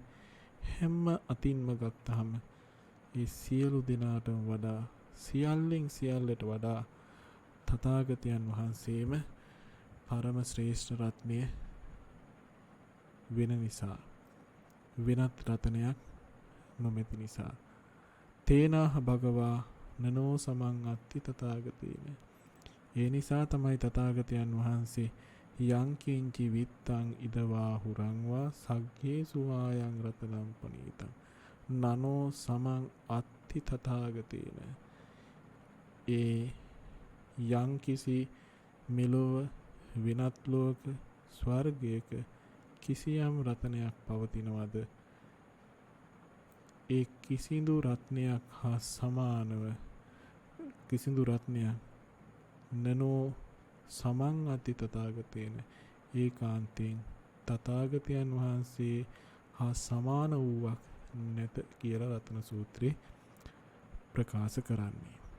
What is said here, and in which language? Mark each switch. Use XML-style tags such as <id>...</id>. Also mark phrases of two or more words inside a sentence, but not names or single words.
<si>හැම අතින්ම ගත්තහම ඒ සියලු දෙනාටම වඩා, සියල්ලෙන් සියල්ලට වඩා තථාගතයන් වහන්සේම පරම ශ්‍රේෂ්ඨ රත්නය වෙන නිසා, වෙනත් රතනයක් නොමැති නිසා.</si> <pi>තේනාහ භගවා නනෝ සමං අත්ති තථාගතේන.</pi> <si>ඒ නිසා තමයි තථාගතයන් වහන්සේ</si> <pi>යං කිංචි විත්තං ඉදවා හුරංවා සග්ගේසු ආයං රතනම් පනීතං නනෝ සමං අත්ති තථාගතේන.</pi> <si>ඒ යං කිසි මෙලොව වෙනත් ලෝක ස්වර්ගයක කිසියම් රත්නයක් පවතිනවද? ඒ කිසිදු රත්නයක් හා සමානව කිසිදු රත්නයක්</si> <pi>නනෝ සමං අති තථාගතේන</pi> <si>ඒකාන්තයෙන් තථාගතයන් වහන්සේ හා සමාන වූවක් නැත කියලා රත්න සූත්‍රයේ ප්‍රකාශ කරන්නේ.</si>